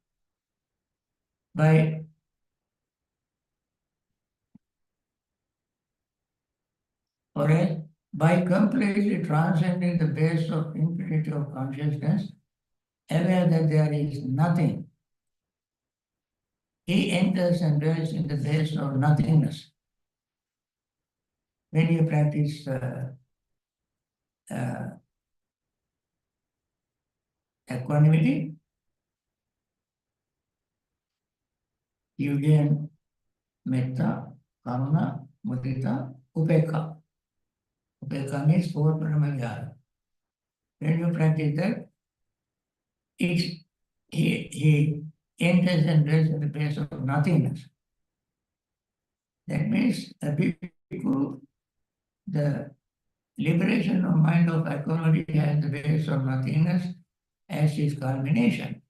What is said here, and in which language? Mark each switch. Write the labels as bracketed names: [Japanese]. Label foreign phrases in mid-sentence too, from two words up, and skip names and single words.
[English] By completely transcending the base of infinity of consciousness, aware that there is nothing, he enters and dwells in the base of nothingness. When you practice equanimity, you gain [Pali] metta, karuna, mudita, upekha. [English] Upekha means four paramajnana. When you practice that, he enters and dwells in the base of nothingness. That means a bhikkhu, the liberation of mind of equanimity has the base of nothingness as its culmination.